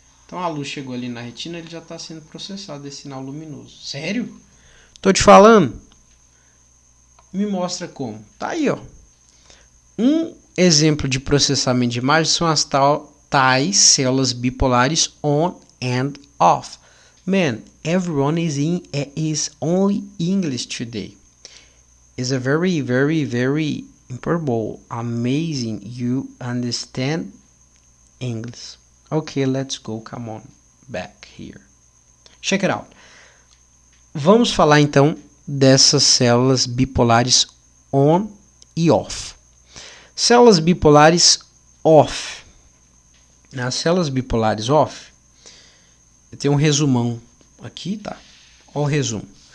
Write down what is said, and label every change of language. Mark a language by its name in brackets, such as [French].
[Portuguese] Então a luz chegou ali na retina, ele já está sendo processado, esse sinal luminoso. Sério? Tô te falando. Me mostra como. Tá aí, ó. Um exemplo de processamento de imagem são as tais células bipolares [English] on and off. Man, everyone is only English today. It's a very, very, very important, amazing you understand English. Okay, let's go. Come on back here. Check it out. [Portuguese] Vamos falar então dessas células bipolares on e off. Células bipolares off. Nas células bipolares off, eu tenho um resumão aqui, tá? Olha o resumo.